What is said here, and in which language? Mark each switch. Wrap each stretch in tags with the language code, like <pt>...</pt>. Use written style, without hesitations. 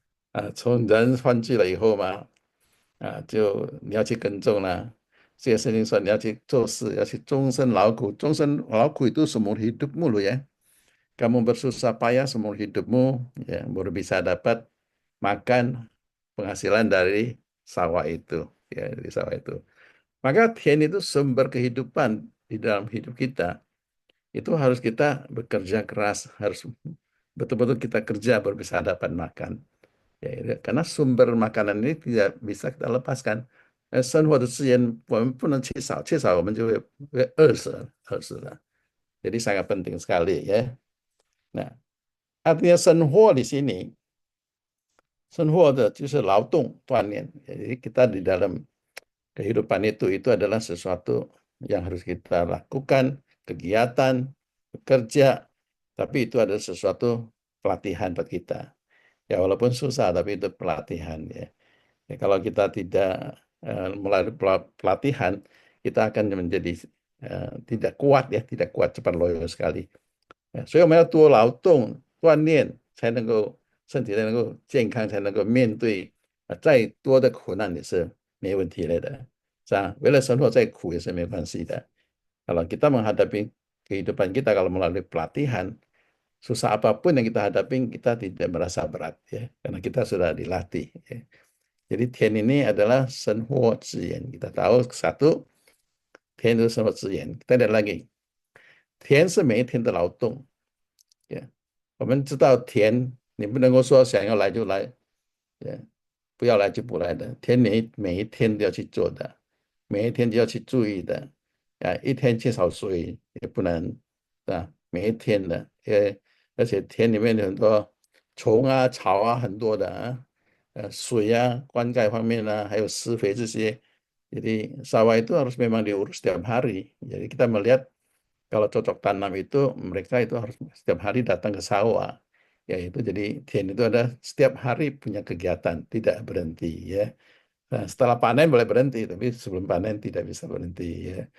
<zh>啊，从人换季了以后嘛，就你要去耕种了。这些圣经说你要去做事，要去终身劳苦，终身劳苦</zh> <id>itu seumur hidupmu loh ya. Kamu bersusah payah seumur hidupmu, ya, baru bisa dapat makan penghasilan dari sawah itu, ya, dari sawah itu. Maka Tien itu sumber kehidupan di dalam hidup kita. Itu harus kita bekerja keras, harus betul-betul kita kerja baru bisa dapat makan. Ya, karena sumber makanan ini tidak bisa kita lepaskan.</id> <zh>生活的资源我们不能缺少，缺少我们就会饿死了，饿死了。</zh> <id>Jadi sangat penting sekali ya. Nah, artinya senhuo di sini, senhuo</id> <zh>就是劳动锻炼.</zh> <id>Jadi kita di dalam kehidupan itu adalah sesuatu yang harus kita lakukan, kegiatan, bekerja, tapi itu adalah sesuatu pelatihan buat kita. Ya walaupun susah, tapi itu pelatihan ya. Ya, kalau kita tidak melalui pelatihan, kita akan menjadi tidak kuat ya, tidak kuat cepat loyo sekali.</id> <zh>所以我们要多劳动锻炼，才能够身体才能够健康，才能够面对再多的苦难也是没问题的，是吧？为了生活再苦也是没关系的。</zh> <id>Kalau kita menghadapi kehidupan kita kalau melalui pelatihan, susah apapun yang kita hadapi kita tidak merasa berat ya, karena kita sudah dilatih. Ya. Jadi Tian ini adalah senhuo ziyan. Kita tahu satu, Tian itu senhuo ziyan. Kita lihat lagi, Tian</id> <zh>是每一天的劳动。</zh> <en>Yeah.</en> <zh>我们知道田，你不能够说想要来就来，不要来就不来的。田每一天都要去做的，每一天都要去注意的。一天缺少水也不能，啊，每一天的，而且田里面有很多虫啊、草啊，很多的啊，水啊、灌溉方面啊，还有施肥这些。</zh> <id>Jadi sawah itu harus memang diurus setiap hari. Jadi kita melihat kalau cocok tanam itu mereka itu harus setiap hari datang ke sawah. Ya itu jadi Tien itu ada setiap hari punya kegiatan, tidak berhenti ya. Nah, setelah panen boleh berhenti, tapi sebelum panen tidak bisa berhenti ya.</id>